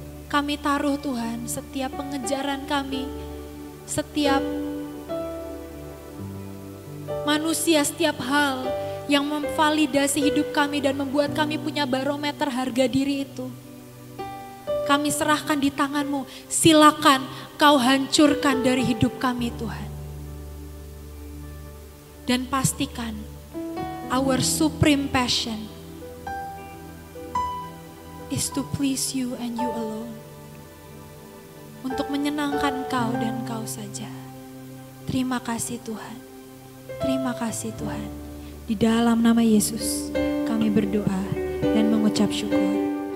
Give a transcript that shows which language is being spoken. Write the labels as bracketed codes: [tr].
[id] Kami taruh Tuhan setiap pengejaran kami, setiap manusia, setiap hal yang memvalidasi hidup kami dan membuat kami punya barometer harga diri itu. Kami serahkan di tangan-Mu, silakan Kau hancurkan dari hidup kami Tuhan. Dan pastikan [en] our supreme passion is to please You and You alone. [id] Untuk menyenangkan Kau dan Kau saja. Terima kasih Tuhan. Terima kasih Tuhan. Di dalam nama Yesus kami berdoa dan mengucap syukur.